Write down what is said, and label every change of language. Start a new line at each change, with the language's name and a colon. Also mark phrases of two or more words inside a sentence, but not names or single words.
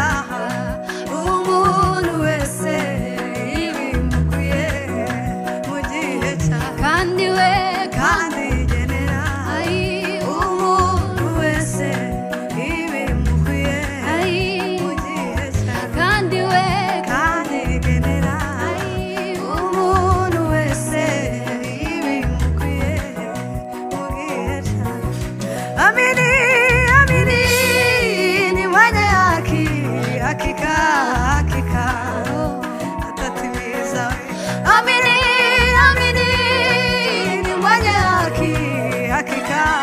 Kinyarwanda: umuntu wese ibimukwiye mu gihe kandi igenera umuntu wese ibimukwiye mu gihe kandi igenera umuntu wese ibimukwiye mu gihe Amini
Swahili: ni mwenye haki hakika atatimiza Amini ni mwenye haki hakika